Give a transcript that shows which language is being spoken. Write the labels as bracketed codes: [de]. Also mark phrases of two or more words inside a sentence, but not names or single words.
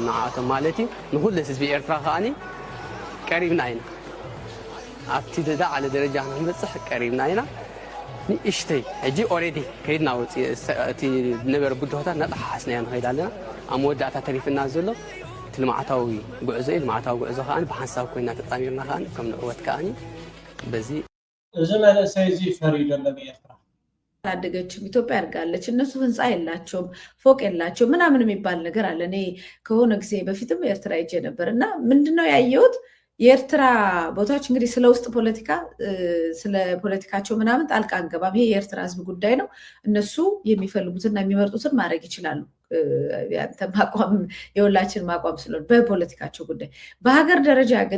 [ti] ንዓኣቶም ማለት እዩ። ንኩሉ ህዝቢ ኤርትራ ከዓኒ ቀሪብና ኢና ኣብቲ ዝለዓለ ደረጃ ክንበፅሕ ቀሪብና ኢና። ንእሽተይ ሕጂ ኦሬዲ ከይድና እቲ ዝነበረ ብድሆታት ናጣሓሓስናዮ ንኸይድ ኣለና። ኣብ መወዳእታ ተሪፍና ዘሎ ልማዓታዊ ጉዕዞ እዩ። ልማዓታዊ ጉዕዞ ከዓኒ ብሓንሳብ ኮይና ተጣሚርና ከዓኒ ከም ንዕወት ከዓኒ በዚ እዚ መንእሰይ እዚ ፈሪዱ ኣሎ ኤርትራ [am] አላደገችም። ኢትዮጵያ አድርጋለች። እነሱ ህንፃ የላቸውም፣ ፎቅ የላቸውም ምናምን የሚባል ነገር አለ። እኔ ከሆነ ጊዜ በፊትም ኤርትራ ሄጄ ነበር እና ምንድነው ያየሁት የኤርትራ ቦታዎች እንግዲህ ስለ ውስጥ ፖለቲካ ስለ ፖለቲካቸው ምናምን ጣልቃ አንገባም። ይሄ የኤርትራ ህዝብ ጉዳይ ነው። እነሱ የሚፈልጉትና የሚመርጡትን ማድረግ ይችላሉ። ያንተ ማቋም የሁላችን ማቋም ስለሆነ በፖለቲካቸው ጉዳይ። በሀገር ደረጃ ግን